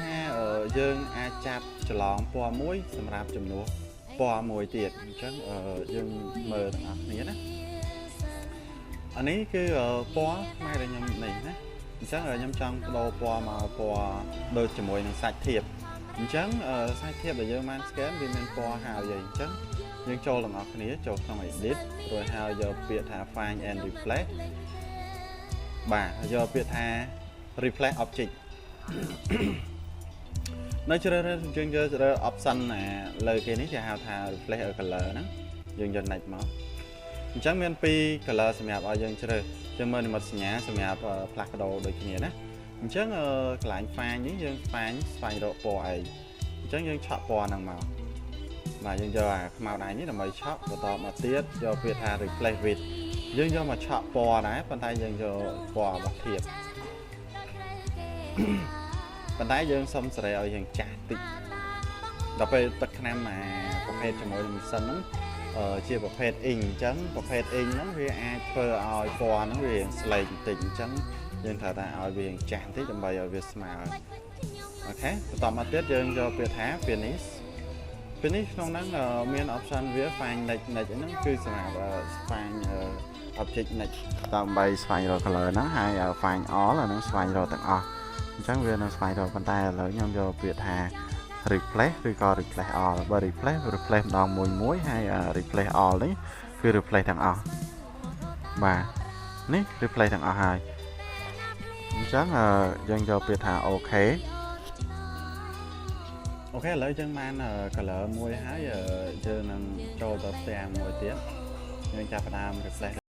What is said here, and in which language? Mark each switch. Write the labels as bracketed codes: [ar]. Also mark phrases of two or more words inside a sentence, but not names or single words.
[km] ថាយើងអាចចាប់ច្រឡងពណ៌មួយសម្រាប់ជំនួសពណ៌មួយទៀតអញ្ចឹងយើងមើលទាំងអស់គ្នាណាអានេះគឺពណ៌ខ្មែរដែលខ្ញុំនេះណាអញ្ចឹងខ្ញុំចង់បដូរពណ៌មកពណ៌ដូចជាមួយនឹងសាច់ធៀបអញ្ចឹងសាច់ធៀបដែលយើងបាន scan វាមានពណ៌ហើយអញ្ចឹងយើងចូលទាំងអស់គ្នាចូលក្នុង edit រួចហើយយកពាក្យថា [en] find and replace [km] បាទយកពាក្យថា [en] replace object [km] នៅជ្រើសរើសយើងយកជ្រើស option លើគេនេះគេហៅថា [en] replace a color [km] ហ្នឹងយើងយក next មកអញ្ចឹងមាន2 color សម្រាប់ឲ្យយើងជ្រើសយើងមើលនិមិត្តសញ្ញាសម្រាប់ផ្លាស់ប្ដូរដូចគ្នាណាអញ្ចឹងកន្លែង find នេះយើង find ស្វែងរកពណ៌អីអញ្ចឹងយើងឆក់ពណ៌ហ្នឹងមកបាទយើងយកអាខ្មៅដៃនេះដើម្បីឆក់បន្តមកទៀតយកពាក្យថា [en] replace with [km] យើងយកមកឆក់ពណ៌ដែរប៉ុន្តែយើងយកពណ៌របស់ធៀប ប៉ុន្តែយើងសុំសេរីឲ្យយើងចាស់តិចដល់ពេលទឹកថ្នាំប្រភេទជាមួយនឹងម៉ាស៊ីនហ្នឹងជាប្រភេទអ៊ីងអញ្ចឹងប្រភេទអ៊ីងហ្នឹងវាអាចធ្វើ ឲ្យពណ៌ហ្នឹងវាស្លេកបន្តិចអញ្ចឹងយើងត្រូវតែឲ្យវាចាស់បន្តិចដើម្បីឲ្យវាស្មើអូខេបន្តមកទៀតយើង យកពាក្យថា finish ក្នុងហ្នឹងមាន option វា [en] find next [km] ហ្នឹងគឺសម្រាប់ [en] find object next [km] ដើម្បីស្វែងរក color ហ្នឹងហើយ [en] find all [km] អាហ្នឹងស្វែងរកទាំងអស់អញ្ចឹងវានឹងស្វែងរកប៉ុន្តែឥឡូវខ្ញុំយកពាក្យថា replace ឬក៏ [en] replace all [km] បើ replace ម្ដងមួយហើយ [en] replace all [km] នេះគឺ replace ទាំងអស់បាទនេះ replace ទាំងអស់ហើយអញ្ចឹងយើងយកពាក្យថា OK ឥឡូវយើងបាន color មួយហើយយើងនឹងចូលទៅផ្ទាំងមួយទៀតយើងចាប់ផ្ដើម replace